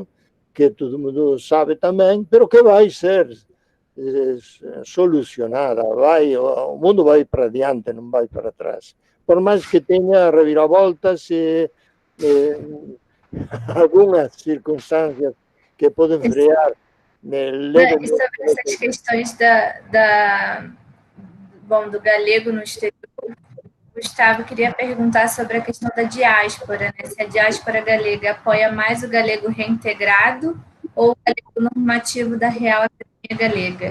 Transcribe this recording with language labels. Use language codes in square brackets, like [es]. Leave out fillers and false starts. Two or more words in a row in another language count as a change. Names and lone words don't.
[gl] Que todo mundo sabe tamén, pero que vai ser solucionada. O mundo vai para diante, non vai para atrás. Por máis que teña reviravoltas e algunhas circunstancias que poden frear. [pt] E sobre essas questões do galego no exterior, Gustavo queria perguntar sobre a questão da diáspora, né? Se a diáspora galega apoia mais o galego reintegrado ou o galego normativo da Real Academia Galega?